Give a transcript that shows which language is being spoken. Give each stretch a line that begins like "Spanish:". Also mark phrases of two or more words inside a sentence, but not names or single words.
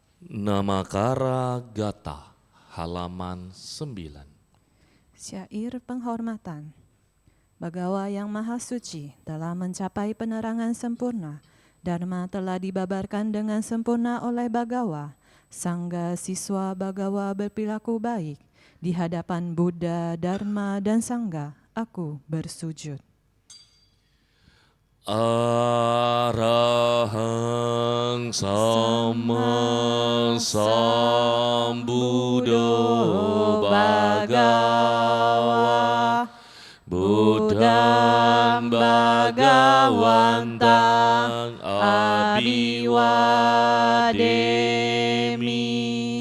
Indonesian: Namakara Gata, halaman 9. Syair penghormatan. Bagawa yang maha suci telah mencapai penerangan sempurna. Dharma telah dibabarkan dengan sempurna oleh Bagawa. Sangga siswa Bagawa berperilaku baik. Di hadapan Buddha, Dharma, dan Sangga, aku bersujud.
Pali: Arahang sama sambuddho Bhagawa Buddhang Bhagawantang Abhiwademi.